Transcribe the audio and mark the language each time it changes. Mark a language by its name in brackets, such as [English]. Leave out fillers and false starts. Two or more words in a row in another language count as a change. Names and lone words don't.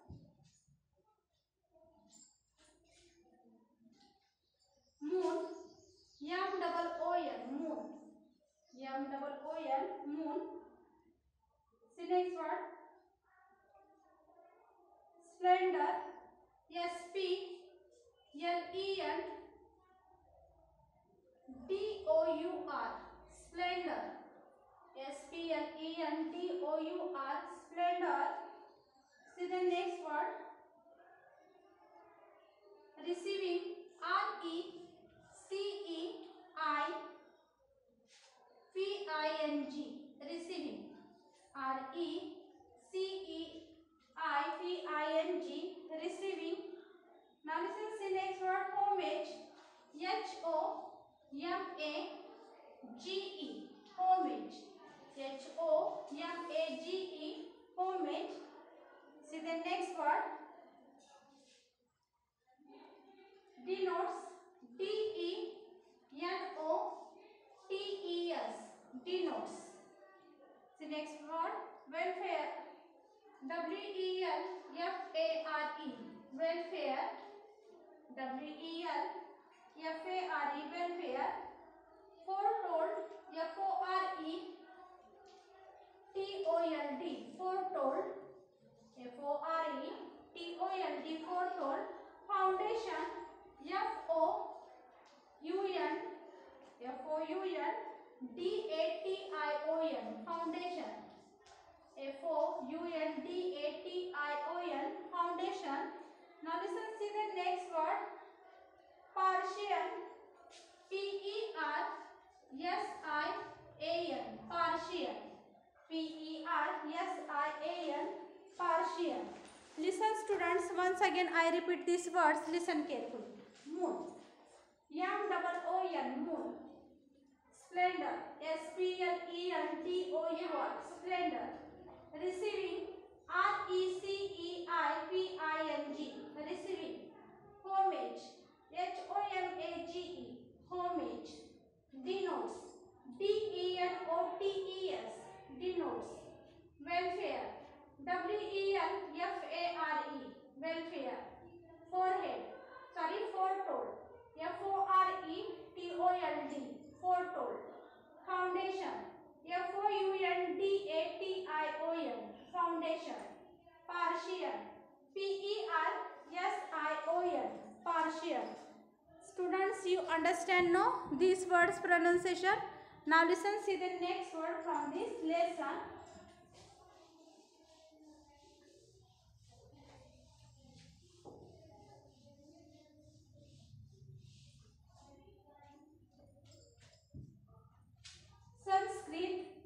[English] Moon. M-double-O-N. Moon. M-double-O-N. Moon. See next word. Splendor. S-P-L-E-N-D-O-U-R. Splendor. S-P-L-E-N-D-O-U-R. Splendor. See the next word. Receiving. R-E-C-E-I-V-I-N-G. Receiving. R-E-C-E-I-V-I-N-G. Receiving. Now listen, see next word. Homage. H-O-M-A-G-E. Homage. H-O-M-A-G-E. Homage. See the next word. Denotes. D-E-N-O-T-E-S. Denotes. See next word. Welfare. W-E-L-F-A-R-E. Welfare. W-E-L-F-A-R-E. Welfare. Foretold. F-O-R-E-T-O-L-D. Foretold. F-O-R-E-T-O-L-D. Foretold. Foundation. F-O-U-N. F-O-U-N-D-A-T-I-O-N. Foundation. F-O-U-N-D-A-T-I-O-N. Foundation. Now listen, see the next word. Partial. P-E-R-S-I-A-N. Partial. P-E-R-S-I-A-N. Partial. Listen students, once again I repeat these words. Listen carefully. Moon. M-double-O-N. Moon. Splendor. S-P-L-E-N-D-O-U-R. Splendor. Receiving. R-E-C-E-I-V-I-N-G. Receiving. Homage. H-O-M-A-G-E. Homage. Denotes. D-E-N-O-T-E-S. Denotes. Welfare. W-E-L-F-A-R-E. Welfare. Forehead. Foretold. F-O-R-E-T-O-L-D. Foretold. Foundation. F-O-U-N-D-A-T-I-O-N. Foundation. Partial. P-E-R-S-I-O-N. Partial. Students, you understand no these words pronunciation? Now listen, see the next word from this lesson. Sanskrit.